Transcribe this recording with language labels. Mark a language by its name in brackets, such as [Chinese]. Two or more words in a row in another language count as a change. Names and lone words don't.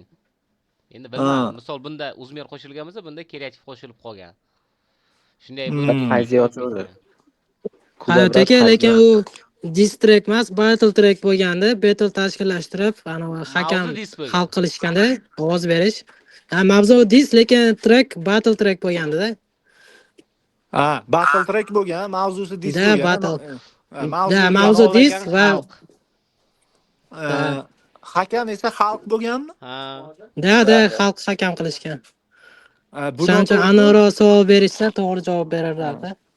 [Uzbek] Endi bilmadim, misol bunda Uzmer qo'shilgan bo'lsa, bunda kreativ qo'shilib qolgan. Shunday bo'ldi. Hayot aka, lekin u [English] diss track [Uzbek] emas, [English] battle track [Uzbek] bo'lganda, battle tashkillashtirib, hakam hal qilishganda ovoz berish. Mavzu diss, lekin [English] track battle track [Uzbek] bo'lganda-da. [English] Battle track [Uzbek] bo'lgan, mavzusi diss Da, bo'lgan. battle. Mavzu diss va hakam esa xalq bo'lganmi? Da, xalq hakam qilishgan. Buni Shuning uchun aniqroq savol berishsa, to'g'ri javob berarlar-da.